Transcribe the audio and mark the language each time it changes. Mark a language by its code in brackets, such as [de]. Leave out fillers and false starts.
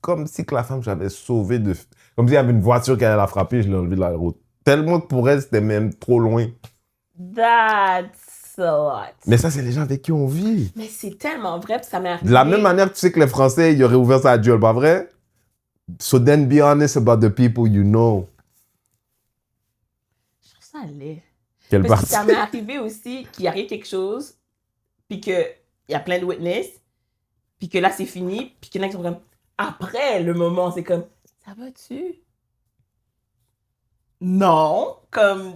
[fr] Comme si que la femme, j'avais sauvé de... Comme s'il y avait une voiture qui allait la frapper, je l'ai enlevée de la route. Tellement que pour elle, c'était même trop loin. [en] That's a lot. [fr] Mais ça, c'est les gens avec qui on vit. Mais c'est tellement vrai, puis ça m'est arrivé. De la même manière que tu sais que les Français, ils auraient ouvert ça à Dieu, pas vrai? [en] So then be honest about the people you know. [fr] Je trouve ça laid. Quelle Parce que partie? ça m'est arrivé aussi qu'il arrive quelque chose, puis qu'il y a plein de witness, puis que là, c'est fini, puis qu'il y en a qui sont comme... Après le moment, c'est comme... Ça va-tu? Non. Comme...